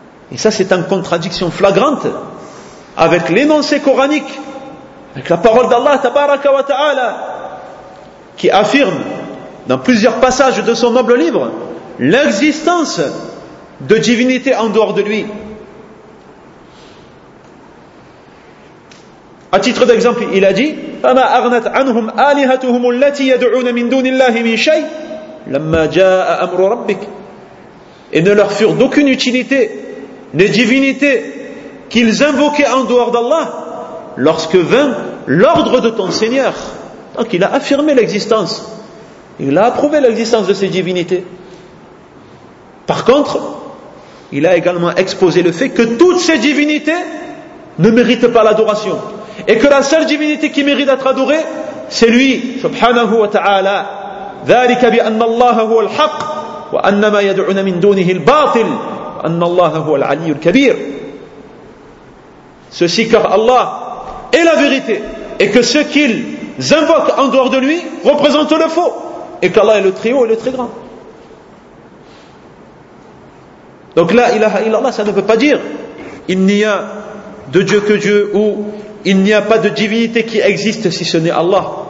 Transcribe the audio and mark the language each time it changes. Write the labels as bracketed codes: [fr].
[fr] Et ça, c'est en contradiction flagrante avec l'énoncé coranique, avec la parole d'Allah tabaraka wa ta'ala, qui affirme dans plusieurs passages de son noble livre l'existence de divinité en dehors de lui. À titre d'exemple, il a dit: [ar] فَمَا أَغْنَتْ عَنْهُمْ آلِهَتُهُمُ الَّتِي يَدْعُونَ مِنْ دُونِ اللَّهِ مِنْ شَيْءٍ لَمَّا جَاءَ أَمْرُ رَبِّكَ. [fr] Et ne leur furent d'aucune utilité les divinités qu'ils invoquaient en dehors d'Allah lorsque vint l'ordre de ton Seigneur. Donc il a affirmé l'existence, il a approuvé l'existence de ces divinités. Par contre, il a également exposé le fait que toutes ces divinités ne méritent pas l'adoration, et que la seule divinité qui mérite d'être adorée, c'est lui, subhanahu wa ta'ala. [ar] ذلك بأن الله هو الحق وأن ما يدعون من دونه الباطل وأن الله هو العلي الكبير. [fr] Ceci car Allah est la vérité, et que ce qu'ils invoquent en dehors de lui représente le faux, et qu'Allah est le très haut et le très grand. Donc la ilaha illallah, ça ne veut pas dire il n'y a de Dieu que Dieu, ou il n'y a pas de divinité qui existe si ce n'est Allah.